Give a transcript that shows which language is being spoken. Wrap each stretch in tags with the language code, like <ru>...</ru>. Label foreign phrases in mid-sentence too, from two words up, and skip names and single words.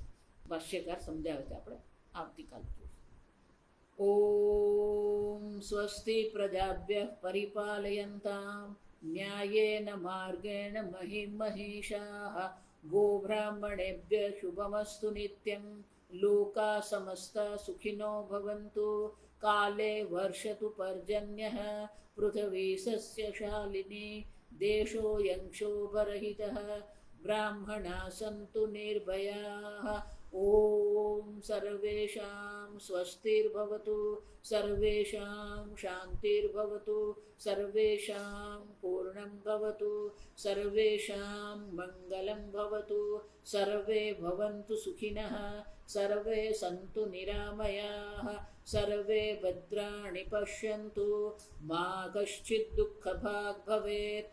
<gu>ભાષ્યકાર સમજાવે છે, આપણે આવતીકાલ.</gu> <sa>ઓમ સ્વસ્તિ પ્રજાભ્યઃ પરિપાલયન્તાં ન્યાયેન માર્ગેણ મહિં મહિષાઃ ગોબ્રાહ્મણેભ્યઃ શુભમસ્તુ નિત્યં લોકા સમસ્તા સુખિનો ભવन्तु કાલે વર્ષતુ પર્જન્યઃ પૃથ્વી સસ્યશાલિની દેશોऽયં ક્ષોભરહિતઃ બ્રાહ્મણા સन्तુ નિર્ભયાઃ ॐ सर्वेषां स्वस्तिर्भवतु, सर्वेषां शान्तिर्भवतु, सर्वेषां पूर्णं भवतु, सर्वेषां मङ्गलं भवतु, सर्वे भवन्तु सुखिनः, सर्वे सन्तु निरामयाः, सर्वे भद्राणि पश्यन्तु, मा कश्चित् दुःखभाग् भवेत्।</sa>